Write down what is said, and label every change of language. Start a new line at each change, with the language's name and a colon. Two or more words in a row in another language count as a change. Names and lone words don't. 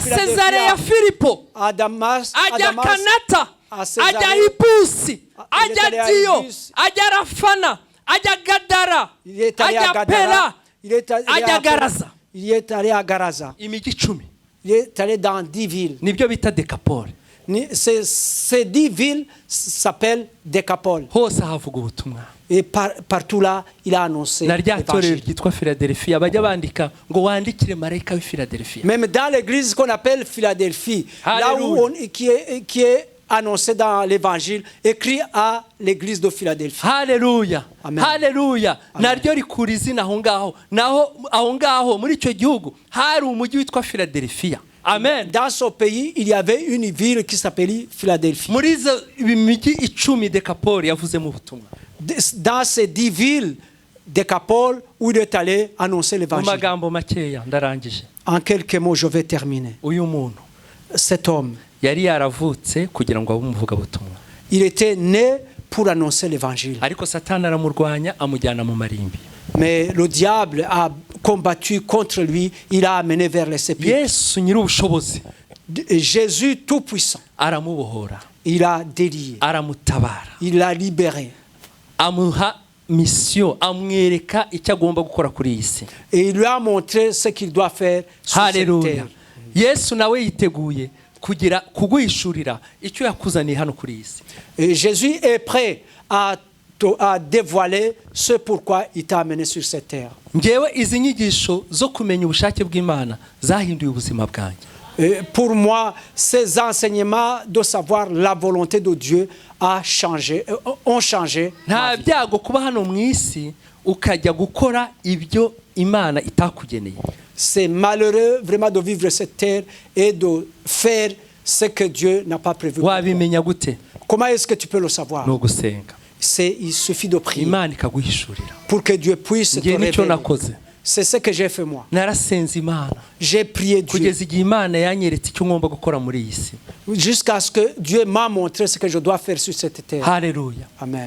French: Philadelphie, à Damas, à Kanata, à Hipusi, à Dio, à Rafana, à Gadara, à Pela, à Garaza. Il est allé à Garaza. Il est allé dans 10 villes.
Kinyarwanda: nibyo bita dekapole.
French: Ces 10 villes s'appellent Décapole.
Kinyarwanda: hose havuga ubutumwa.
French: Et partout là, il a annoncé l'évangile. Même dans l'église qu'on appelle Philadelphie, là où qui est annoncé dans l'évangile, écrit à l'église de Philadelphie. Alléluia. Alléluia.
Kinyarwanda: Naryo rikura izina aho ngaho. Naho aho ngaho muri icyo gihugu hari umujyi witwa Philadelphia. Amen.
French: Dans ce pays, il y avait une ville qui s'appelait Philadelphie.
Kinyarwanda: Muri izo imijyi 10 Décapole yavuze mu butumwa.
French: Dans ces 10 villes Décapole où il est allé annoncer l'évangile.
Kinyarwanda: Mu magambo makeya ndarangije.
French: En quelques mots, je vais terminer.
Kinyarwanda: Uyu muntu,
French: cet homme,
Kinyarwanda: yari yaravutse kugira ngo abe umuvuga butumwa.
French: Il était né pour annoncer l'évangile.
Kinyarwanda: Ariko Satani aramurwanya amujyana mu marimbi.
French: Mais le diable a combattu contre lui, il a amené vers les sépulcres.
Kinyarwanda: Yesu nyir'ubushobozi,
French: Jésus tout-puissant,
Kinyarwanda: aramubohora,
French: il a délié,
Kinyarwanda: aramutabara,
French: il l'a libéré.
Kinyarwanda: Amuha mission, amwereka icyo agomba gukora kuri iyi si.
French: Et il lui a montré ce qu'il doit faire sur cette terre.
Kinyarwanda: Yesu nawe yiteguye kugira kuguhishurira icyo yakuzaniye hano kuri iyi si.
French: Et Jésus est prêt à dévoiler ce pourquoi il t'a amené sur cette terre.
Kinyarwanda: Ngewe izi nyigisho zo kumenya ubushake bw'Imana zahinduye ubuzima bwanjye.
French: Pour moi, ces enseignements de savoir la volonté de Dieu ont changé.
Kinyarwanda: Nta byago kuba hano mu isi ukajya gukora ibyo Imana itakugeneye.
French: C'est malheureux vraiment de vivre cette terre et de faire ce que Dieu n'a pas prévu.
Kinyarwanda: Wabimenya gute?
French: Comment est-ce que tu peux le savoir?
Kinyarwanda: No gusenga.
French: Il suffit de prier.
Kinyarwanda: Imana ikaguhishurira.
French: Pour que Dieu puisse te révéler. C'est ce que j'ai fait moi. J'ai prié Dieu. Jusqu'à ce que Dieu m'a montré ce que je dois faire sur cette terre. Alléluia. Amen.